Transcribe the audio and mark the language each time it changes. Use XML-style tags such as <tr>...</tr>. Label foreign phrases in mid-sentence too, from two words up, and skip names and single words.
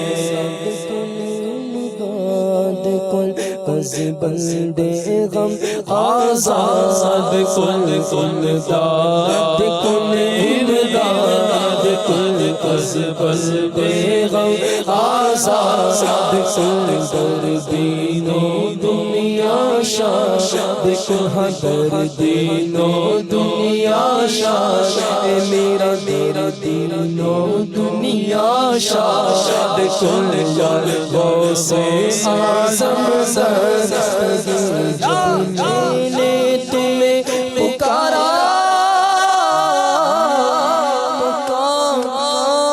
<fa>از بندے غم آزاد کن کن داد کن امداد کن از بندے غم آزاد کن در دین و دنیا شاد کن در دین و دنیا شاد</fa> <ur>میرا تیرا</ur> <fa>دین و دنیا شاد کن غوث اعظم</fa> <ur>جب میں نے تمہیں پکارا تو کام</ur>